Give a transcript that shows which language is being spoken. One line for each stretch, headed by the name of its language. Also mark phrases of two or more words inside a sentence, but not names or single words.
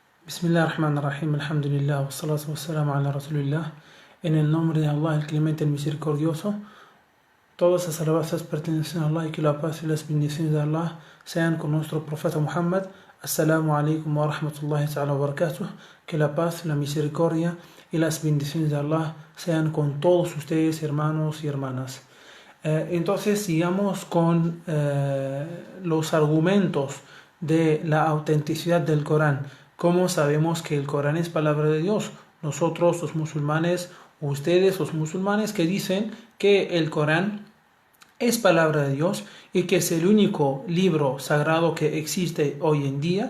Arabic: بسم الله الرحمن الرحيم، الحمد لله، والصلاة والسلام على رسول الله.
Spanish: En el nombre de Allah, el clemente, el misericordioso, todas las alabanzas pertenecen a Allah y que la paz y las bendiciones de Allah sean con nuestro profeta Muhammad.
Arabic: السلام عليكم ورحمة الله تعالى وبركاته.
Spanish: Que la paz, la misericordia y las bendiciones de Allah sean con todos ustedes, hermanos y hermanas. Entonces sigamos con los argumentos de la autenticidad del Corán. ¿Cómo sabemos que el Corán es palabra de Dios? Nosotros los musulmanes, ustedes los musulmanes que dicen que el Corán es palabra de Dios y que es el único libro sagrado que existe hoy en día.